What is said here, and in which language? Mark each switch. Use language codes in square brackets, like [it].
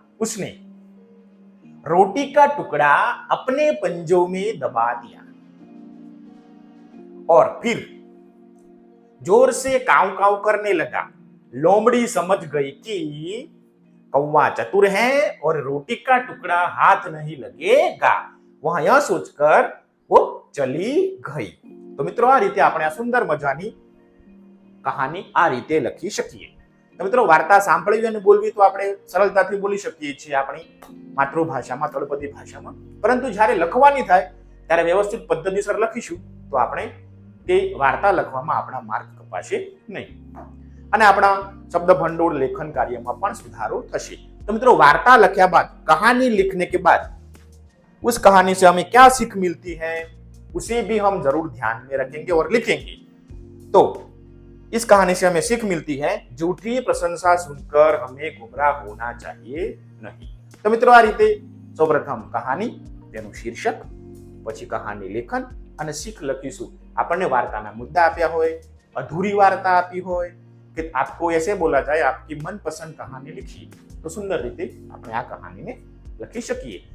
[hi] उसने रोटी का टुकड़ा अपने पंजों में दबा दिया और फिर जोर से काव काव करने लगा. लोमड़ी समझ गई कि कौवा चतुर है और रोटी का टुकड़ा हाथ नहीं लगेगा. वह यह सोचकर वो चली गई. [gu] તો મિત્રો, આ રીતે આપણે આ સુંદર મજાની કહાની આ રીતે લખી શકીએ. તો મિત્રો, વાર્તા સાંભળવી અને બોલવી તો આપણે સરળતાથી બોલી શકીએ છીએ આપણી માતૃભાષામાં, તળપદી ભાષામાં. પરંતુ જ્યારે લખવાની થાય ત્યારે વ્યવસ્થિત પદ્ધતિસર લખીશું તો આપણે તે વાર્તા લખવામાં આપણા માર્ક કપાશે નહીં અને આપણા શબ્દ ભંડોળ લેખન કાર્યમાં પણ સુધારો થશે. [hi] तो मित्रों, वार्ता लिखा बाद, कहानी लिखने के बाद उस कहानी से हमें क्या सीख मिलती है उसे भी हम जरूर ध्यान में रखेंगे और लिखेंगे. तो इस कहानी से हमें सीख मिलती है झूठी प्रशंसा सुनकर हमें गुमराह होना चाहिए नहीं. तो मित्रों, [gu] आ रीते સૌપ્રથમ કહાની, તેનું શીર્ષક, પછી કહાની લેખન અને શીખ લખીશું. આપણને વાર્તાના મુદ્દા આપ્યા હોય, અધૂરી વાર્તા આપી હોય [hi] कि आपको ऐसे बोला जाए आपकी मनपसंद कहानी लिखिए, तो सुंदर रीते [gu] આપણે આ કહાનીને લખી શકીએ.